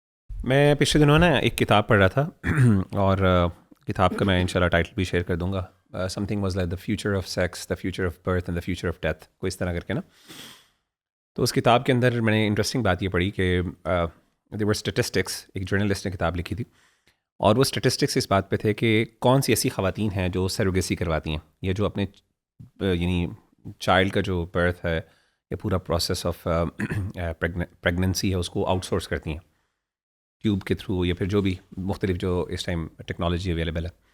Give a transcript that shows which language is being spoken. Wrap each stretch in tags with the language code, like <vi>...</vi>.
<ur>میں پچھلے دنوں نا ایک کتاب پڑھ رہا تھا اور کتاب کا میں انشاءاللہ ٹائٹل بھی شیئر کر دوں گا.</ur> <en>something was like the future of sex, the future of birth and the future of death,</en> <ur>کوئی اس طرح کر کے نا. تو اس کتاب کے اندر میں نے انٹرسٹنگ بات یہ پڑھی کہ</ur> <en>there were statistics,</en> <ur>ایک جرنلسٹ نے کتاب لکھی تھی اور وہ اسٹیٹسٹکس اس بات پہ تھے کہ کون سی ایسی خواتین ہیں جو سیروگیسی کرواتی ہیں، یا جو اپنے یعنی چائلڈ کا جو برتھ ہے یا پورا پروسیس آف پریگننسی ہے اس کو آؤٹ سورس کرتی ہیں ٹیوب کے تھرو یا پھر جو بھی مختلف جو اس ٹائم ٹیکنالوجی اویلیبل ہے.</ur>